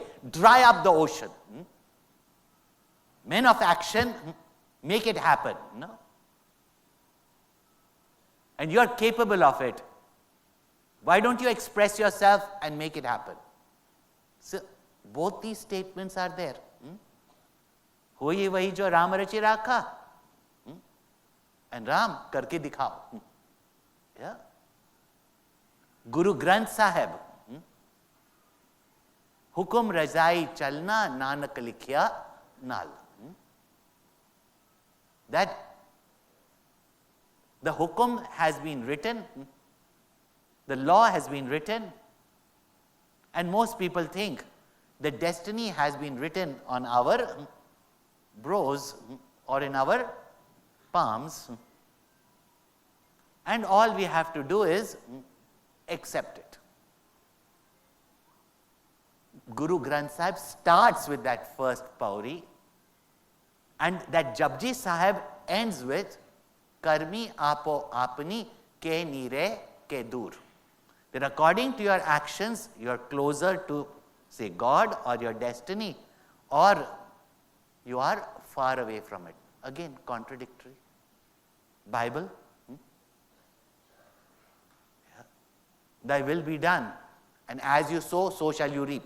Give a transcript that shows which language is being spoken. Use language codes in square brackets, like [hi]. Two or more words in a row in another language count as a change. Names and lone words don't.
[en] Dry up the ocean. Men of action, make it happen. And you are capable of it. Why don't you express yourself and make it happen? So, both these statements are there. [hi] होइ वही जो राम रचि राखा. [en] And Ram, [hi] करके दिखाओ. [en] Yeah. Guru Granth Sahib. [pa] ਹੁਕਮਿ ਰਜਾਈ ਚਲਣਾ ਨਾਨਕ ਲਿਖਿਆ ਨਾਲਿ. [en] That the hukum has been written, the law has been written, and most people think the destiny has been written on our brows or in our palms, and all we have to do is accept it. Guru Granth Sahib starts with that first pauri, and that Japji Sahib ends with [pa] ਕਰਮੀ ਆਪੋ ਆਪਣੀ ਕੇ ਨੇੜੈ ਕੇ ਦੂਰਿ. [en] That according to your actions, you are closer to, say, God or your destiny, or you are far away from it. Again, contradictory. Bible. Yeah. Thy will be done, and as you sow, so shall you reap.